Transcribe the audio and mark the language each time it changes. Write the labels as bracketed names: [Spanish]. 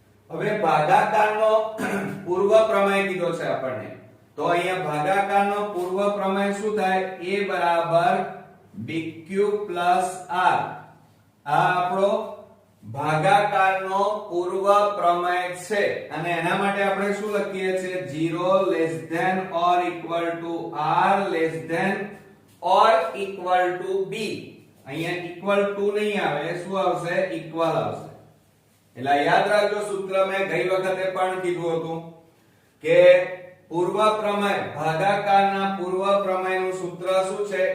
[Gujarati] હવે ભાગાકારનો પૂર્વ પ્રમેય કીધો છે આપણને. તો અહીંયા ભાગાકારનો પૂર્વ પ્રમેય શું થાય? a બરાબર bq r. આ આપણો ભાગાકારનો પૂર્વ પ્રમેય છે અને એના માટે આપણે શું લખીએ છીએ? [English] 0 less than or equal to r less than or equal to b. [Gujarati] અહીંયા equal to નહીં આવે, શું આવશે? equal આવશે. એટલે યાદ રાખજો સૂત્ર મેં ગઈ વખતે પણ કીધું હતું કે પૂર્વ પ્રમેય ભાગાકારના પૂર્વ પ્રમેયનું સૂત્ર શું છે?